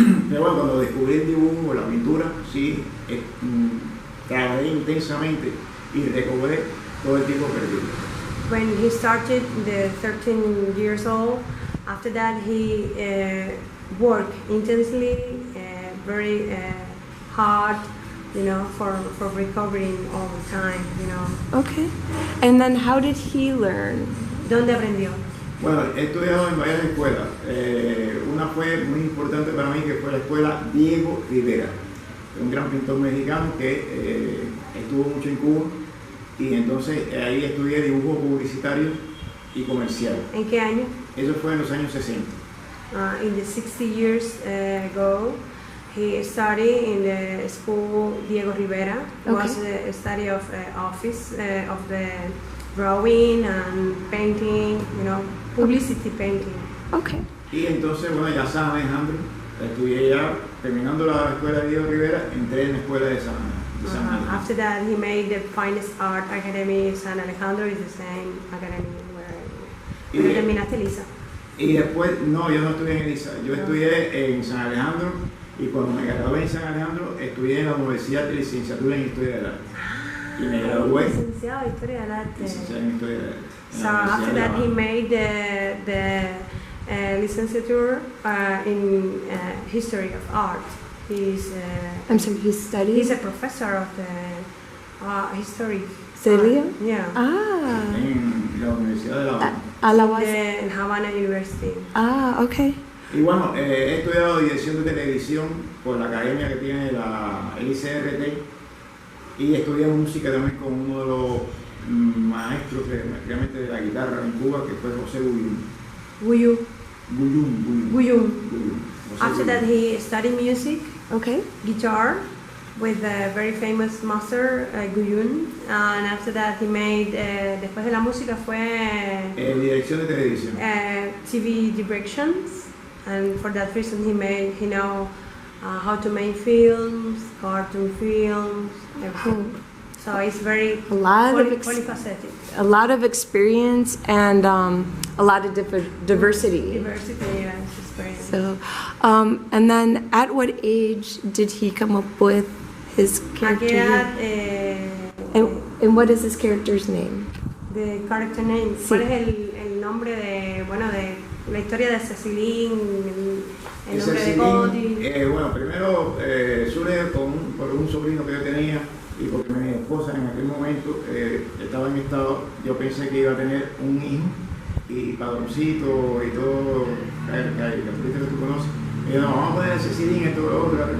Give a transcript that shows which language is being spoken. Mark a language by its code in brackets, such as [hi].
[es] Pero bueno, cuando descubrí el dibujo, la pintura, sí, trabajé intensamente y recobré todo el tiempo perdido. [en] When he started, the 13 years old, after that he worked intensely, very hard, for recovering all the time, Okay. And then how did he learn? [es] ¿Dónde aprendió? Bueno, he estudiado en varias escuelas. Una fue muy importante para mí, que fue la escuela Diego Rivera, un gran pintor mexicano que estuvo mucho en Cuba, y entonces ahí estudié dibujo publicitario y comercial. ¿En qué año? Eso fue en los años 60. [en] In the 60 years ago, he studied in the school Diego Rivera. It was a study of office of the drawing and painting, publicity painting. Okay. [es] Y entonces, bueno, ya San Alejandro, estudié ya, terminando la escuela de Diego Rivera, entré en la escuela de San Alejandro. [en] After that, he made the finest art academy. San Alejandro is the same academy where [es] terminaste [en] Elisa. [es] Y después, no, yo no estudié en Elisa, yo estudié en San Alejandro, y cuando me gradué en San Alejandro, estudié en la Universidad de Licenciatura en Historia del Arte. Y me gradué. Licenciado en Historia del Arte. Licenciado en Historia del Arte. [en] So after that, he made the licenciature in History of Art. I'm sorry, he studied? He's a professor of the history. [es] ¿Serio? [en] Yeah. Ah. [es] En la Universidad de La Habana. A la base. [en] En Havana University. Ah, okay. [es] Y bueno, he estudiado dirección de televisión por la academia que tiene el ICRT, y estudié música también con uno de los maestros realmente de la guitarra en Cuba, que fue José Guyún. Guyún. [en] After that, he studied music, Okay. guitar, with a very famous master, Guyún. And after that, he made, [es] después de la música fue Dirección de televisión. [en] TV directions. And for that reason, he know how to make films, cartoon films, everything. So it's very polyfaceted. A lot of experience and a lot of diversity. Diversity, yes, experience. So, and then at what age did he come up with his character? [es] ¿A qué edad, [en] and what is his character's name? The character name. [es] Sí. ¿Cuál es el nombre de la historia de Cecilín, el nombre de Cody? Bueno, primero surge por un sobrino que yo tenía, y porque mi esposa en aquel momento estaba en estado, yo pensé que iba a tener un hijo, y padroncito y todo, que tú conoces, y yo, no, vamos a poner a Cecilín, esto, lo otro.